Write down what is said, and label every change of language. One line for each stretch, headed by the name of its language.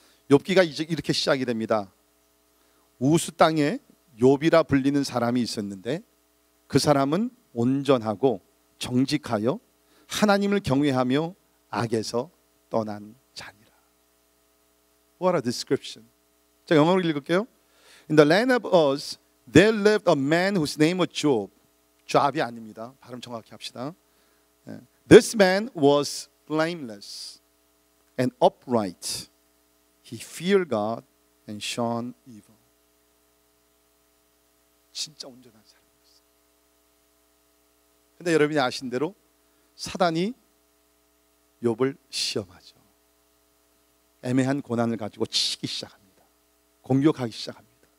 Korean: 욥기가 이제 이렇게 시작이 됩니다. 우스 땅에 욥이라 불리는 사람이 있었는데 그 사람은 온전하고 정직하여 하나님을 경외하며 악에서 떠난 자니라.
English: What a description.
Korean: 제가 영어로 읽을게요.
English: In the land of Uz, there lived a man whose name was Job.
Korean: Job이 아닙니다. 발음 정확히 합시다.
English: This man was blameless and upright. He feared God and shunned evil.
Korean: 진짜 온전한 사람이었어요. 근데 여러분이 아신 대로 사단이 욥을 시험하죠. 애매한 고난을 가지고 치기 시작합니다. 공격하기 시작합니다.